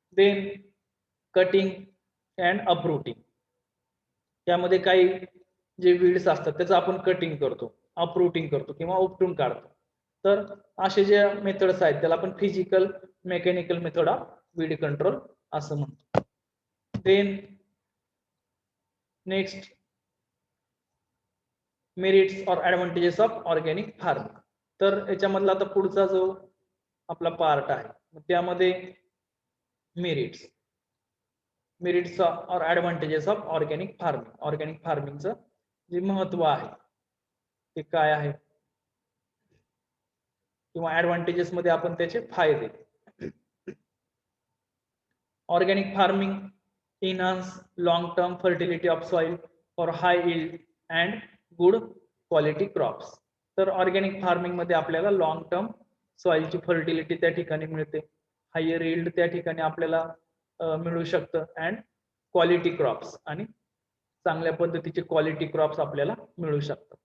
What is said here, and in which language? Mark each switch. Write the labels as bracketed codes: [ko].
[en] Then cutting and uprooting. [mr] त्यामध्ये काही जे वीड्स असतात त्याचं आपण कटिंग करतो, अपरूटिंग करतो किंवा उपटून काढतो. तर असे जे मेथड्स आहेत त्याला आपण [en] physical mechanical method of weed control [mr] असं म्हणतो. [en] Then next merits और advantages of organic farming. [mr] तर याच्यामधला आता पुढचा जो आपला पार्ट आहे त्यामध्ये [en] Merits और advantages of organic farming. [mr] Organic फार्मिंगचं जे महत्व आहे ते काय आहे किंवा ऍडव्हान्टेजेस मध्ये आपण त्याचे फायदे. [en] Organic farming enhance long term fertility of soil for high yield and good quality crops. [mr] तर ऑर्गॅनिक फार्मिंग मध्ये आपल्याला लॉंग टर्म सॉइलची फर्टिलिटी त्या ठिकाणी मिळते, हायर यील्ड त्या ठिकाणी आपल्याला मिळू शकतं, अँड क्वालिटी क्रॉप्स आणि चांगल्या पद्धतीचे क्वालिटी क्रॉप्स आपल्याला मिळू शकतात.